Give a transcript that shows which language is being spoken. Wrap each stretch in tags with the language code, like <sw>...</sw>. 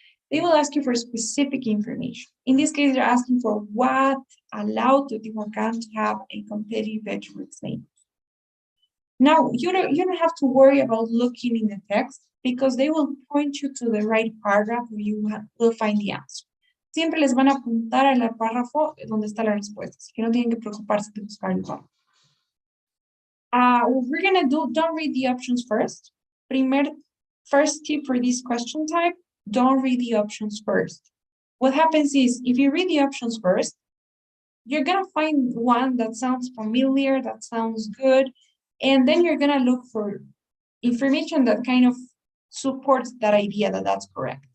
<en>They will ask you for specific information. In this case, they're asking for what allowed Teotihuacan to have a competitive edge with its neighbors. Now, you don't have to worry about looking in the text because they will point you to the right paragraph where you will find the answer.</en> <es>Siempre les van a apuntar al párrafo donde está la respuesta, así que no tienen que preocuparse de buscar el párrafo.</es> <en>What we're gonna do, don't read the options first. First tip for this question type, don't read the options first. What happens is, if you read the options first, you're gonna find one that sounds familiar, that sounds good, and then you're gonna look for information that kind of supports that idea that that's correct.</en>